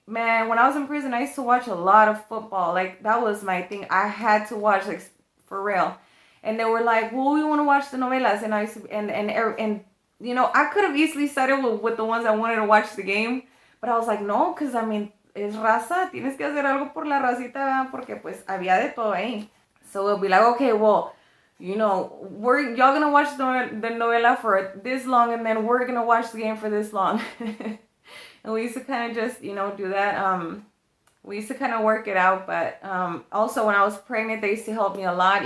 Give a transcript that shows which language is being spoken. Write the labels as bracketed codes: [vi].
[en] man, when I was in prison, I used to watch a lot of football. Like, that was my thing. I had to watch, like, for real. And they were like, well, we want to watch the novelas. And I used to, and you know, I could have easily started with the ones I wanted to watch the game. But I was like, no, because, I mean, [es] es raza. Tienes que hacer algo por la racita, ¿verdad? Porque, pues, había de todo ahí. [en] So it'll be like, okay, well, you know, y'all gonna watch the novela for this long, and then we're gonna watch the game for this long. And we used to kind of just, you know, do that. We used to kind of work it out. But also when I was pregnant, they used to help me a lot.